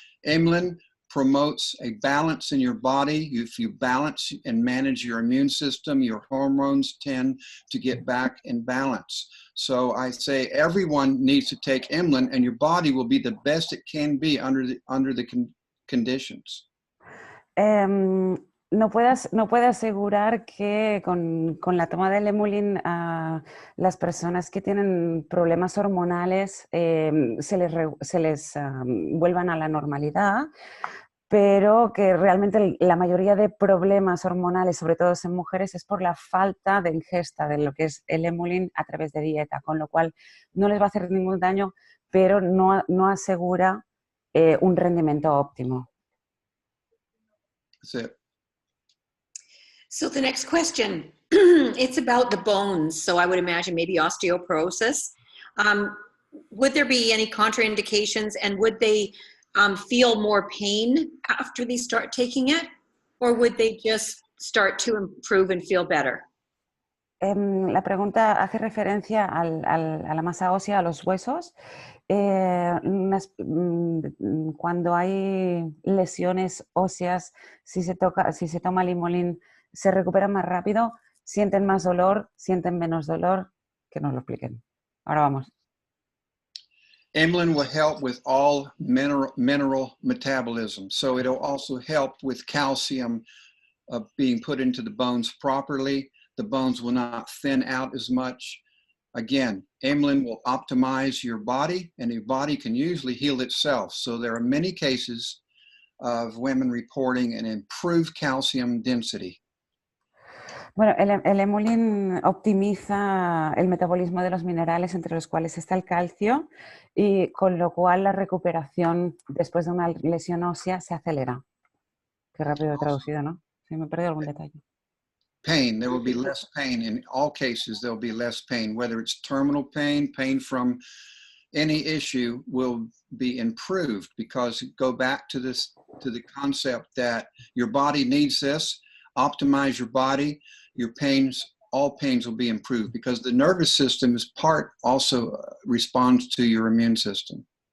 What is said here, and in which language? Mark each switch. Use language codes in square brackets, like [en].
[en] Emulin promotes a balance in your body. If you balance and manage your immune system, your hormones tend to get back in balance. So I say everyone needs to take Emulin, and your body will be the best it can be under the conditions. [es] No puedo asegurar que con la toma del Emulin las personas que tienen problemas hormonales se les vuelvan a la normalidad, pero que realmente la mayoría de problemas hormonales, sobre todo en mujeres, es por la falta de ingesta de lo que es el Emulin a través de dieta, con lo cual no les va a hacer ningún daño, pero no asegura un rendimiento óptimo. [en] That's it. So the next question, it's about the bones. So I would imagine maybe osteoporosis. Would there be any contraindications, and would they feel more pain after they start taking it, or would they just start to improve and feel better? [es] La pregunta hace referencia a la masa ósea, a los huesos. Cuando hay lesiones óseas, si se toma el Emulin, ¿se recuperan más rápido? ¿Sienten más dolor? ¿Sienten menos dolor? Que nos lo expliquen. Ahora vamos. [en] Emulin will help with all mineral metabolism. So it'll also help with calcium being put into the bones properly. The bones will not thin out as much. Again, Emulin will optimize your body, and your body can usually heal itself. So there are many cases of women reporting an improved calcium density. [es] Bueno, el Emulin optimiza el metabolismo de los minerales, entre los cuales está el calcio, y con lo cual la recuperación después de una lesión ósea se acelera. Qué rápido he traducido, ¿no? Sí, me he perdido algún detalle. [en] Pain, there will be less pain. In all cases, there will be less pain. Whether it's terminal pain, pain from any issue will be improved, because go back to the concept that your body needs this. Optimize your body, your pains, all pains will be improved, because the nervous system is also responds to your immune system.